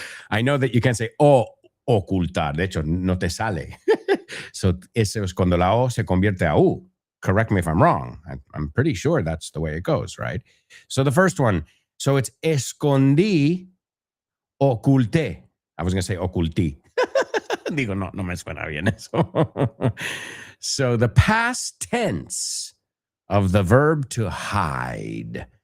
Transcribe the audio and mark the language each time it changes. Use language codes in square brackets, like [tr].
[en] I know that you can say ocultar. [es] De hecho, no te sale. So, eso es cuando la O se convierte a U. [en] Correct me if I'm wrong. I'm pretty sure that's the way it goes, right? So, the first one. So, it's escondí, oculté. I was going to say ocultí. [es] Digo, no me suena bien eso. [en] So, the past tense of the verb to hide.